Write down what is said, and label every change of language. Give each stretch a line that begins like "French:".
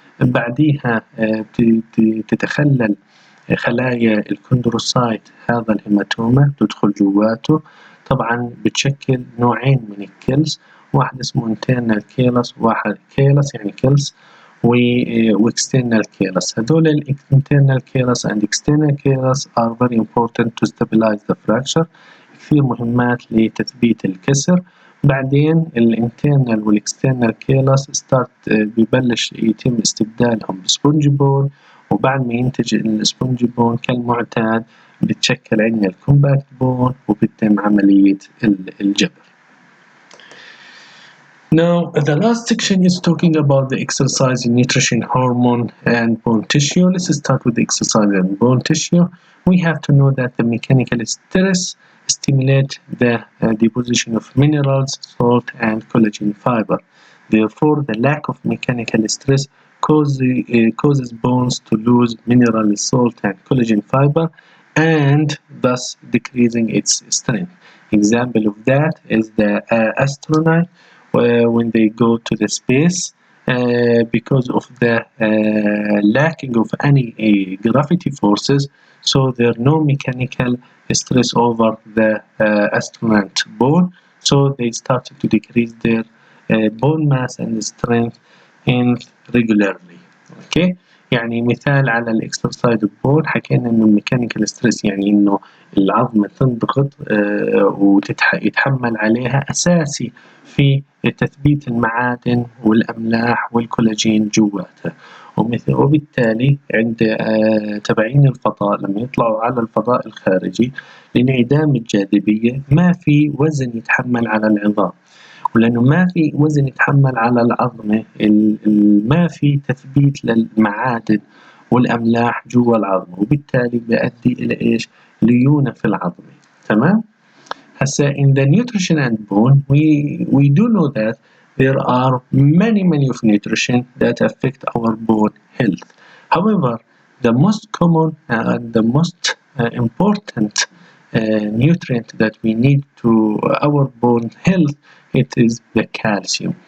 Arabic: بعديها تتخلل خلايا الكوندروسايت هذا الهيماتوما تدخل جواته. طبعا بتشكل نوعين من الكلس، واحد اسمه internal callus، واحد callus يعني كلس، external callus.
English: هذول internal callus and external callus are very important to stabilize the fracture.
Arabic: كثير مهمات لتثبيت الكسر. بعدين الانترنال والاكسترنال كيلس ببلش يتم استبدالهم بسبونج بون، وبعد ما ينتج السبونج بون كالمعتاد بتشكل عندنا الكومباكت بون وبتتم عملية الجبر.
English: Now the last section is talking about the exercise, nutrition, hormone and bone tissue. Let's start with the exercise and bone tissue. We have to know that the mechanical stress stimulate the deposition of minerals, salt and collagen fiber. Therefore, the lack of mechanical stress causes bones to lose mineral, salt and collagen fiber, and thus decreasing its strength. Example of that is the astronaut when they go to the space, because of the lacking of any gravity forces, so there are no mechanical stress over the astronaut bone, so they started to decrease their bone mass and strength regularly. Okay,
Arabic: يعني مثال على الاكسرسايز بون، حكينا إنه الميكانيكال ستريس يعني إنه العظمة تنضغط ويتحمل عليها أساسي في تثبيت المعادن والأملاح والكولاجين جواتها. وبالتالي عند تبعين الفضاء لما يطلعوا على الفضاء الخارجي لانعدام الجاذبية ما في وزن يتحمل على العظام، ولأنه ما في وزن يتحمل على العظمة ما في تثبيت للمعادن والأملاح جوا العظمة، وبالتالي بيؤدي إلى إيش؟ ليونة في العظمة. تمام؟ هسا
English: in the nutrition and bone we do know that there are many of nutrition that affect our bone health. However, the most common and the most important nutrient that we need to our bone health, it is the calcium.